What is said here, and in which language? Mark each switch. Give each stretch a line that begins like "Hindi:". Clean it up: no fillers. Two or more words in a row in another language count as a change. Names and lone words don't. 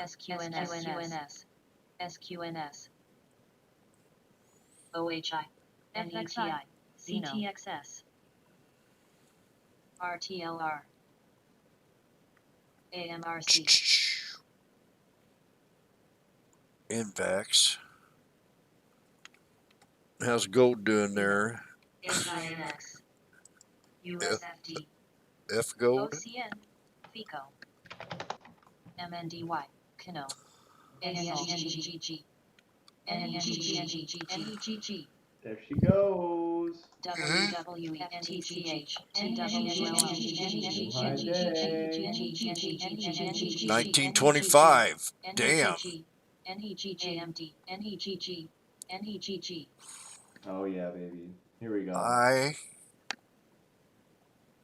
English: SQNS, SQNS, OHI, NETI, CTXS, RTLR, AMRC, Invax. How's gold doing there? HINX, USFD, F gold? OCN, FICO, MNDY, Kano, NEGGG, NEGG, There she goes. WWE, NTCH, TWLL, Hi, day. 1925. Damn. NEGGMD, NEGG, NEGG, Oh yeah, baby. Here we go.